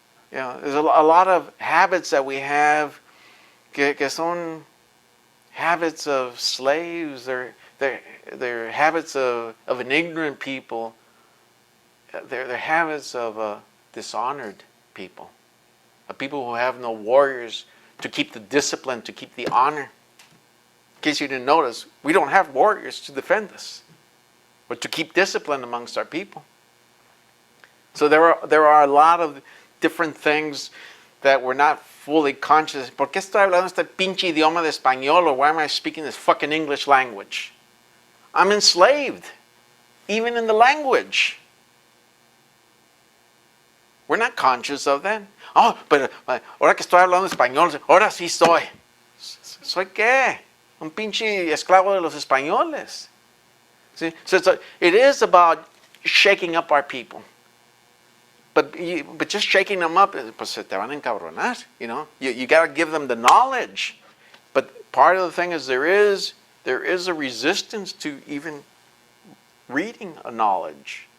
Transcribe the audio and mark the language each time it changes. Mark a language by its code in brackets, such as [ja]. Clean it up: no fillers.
[en] You know, there's a lot of habits that we have [es] que son [en] habits of slaves, they're habits of an ignorant people, they're habits of dishonored people, of people who have no warriors to keep the discipline, to keep the honor. In case you didn't notice, we don't have warriors to defend us, or to keep discipline amongst our people. So there are a lot of different things that we're not fully conscious. [es] ¿Por qué estoy hablando este pinche idioma de español, [en] or why am I speaking this fucking English language? I'm enslaved, even in the language. We're not conscious of that. [es] Oh, pero ahora que estoy hablando español, ahora sí soy. ¿Soy qué? Un pinche esclavo de los españoles. [en] See? So it is about shaking up our people. But just shaking them up, [es] pues se te van a encabronar, [en] you know. You got to give them the knowledge. But part of the thing is there is a resistance to even reading a knowledge.